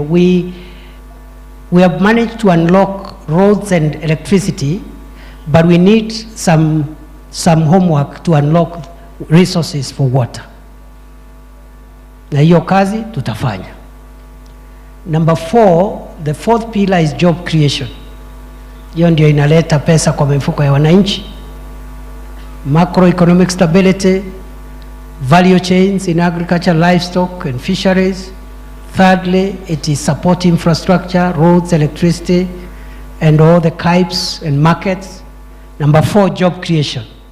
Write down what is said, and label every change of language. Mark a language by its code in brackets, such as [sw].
[en] We have managed to unlock roads and electricity, but we need some homework to unlock resources for water. [sw] Na hiyo kazi tutafanya. [en] Number 4, the 4th pillar is job creation. [sw] Hiyo ndio inaleta pesa kwa mifuko ya wananchi. [en] Macroeconomic stability, value chains in agriculture, livestock and fisheries. Thirdly, it is support infrastructure, roads, electricity, and all the CAIPs and markets. Number 4, job creation.